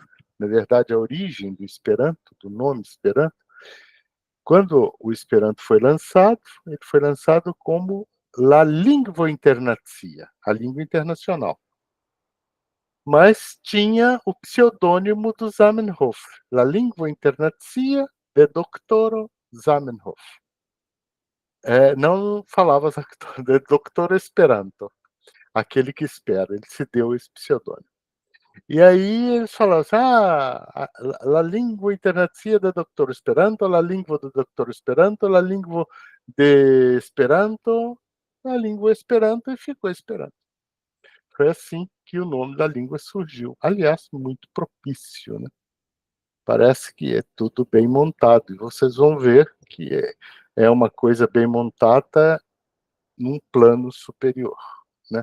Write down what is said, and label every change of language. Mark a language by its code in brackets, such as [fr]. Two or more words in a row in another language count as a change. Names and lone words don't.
[pt] Na verdade, a origem do Esperanto, do nome Esperanto, quando o Esperanto foi lançado, ele foi lançado como [eo] la língua internacia, [pt] a língua internacional. Mas tinha o pseudônimo do Zamenhof, [eo] la língua internacia de Doctoro Zamenhof. [pt] Não falava de Doctor Esperanto, aquele que espera, ele se deu esse pseudônimo. E aí eles falaram assim, [eo] la língua internacia de Doctor Esperanto, [pt] la língua do Doctor Esperanto, [eo] la língua de Esperanto, [pt] a língua Esperanto, e ficou Esperanto. Foi assim que o nome da língua surgiu. Aliás, muito propício, né? Parece que é tudo bem montado. E vocês vão ver que é uma coisa bem montada num plano superior, né?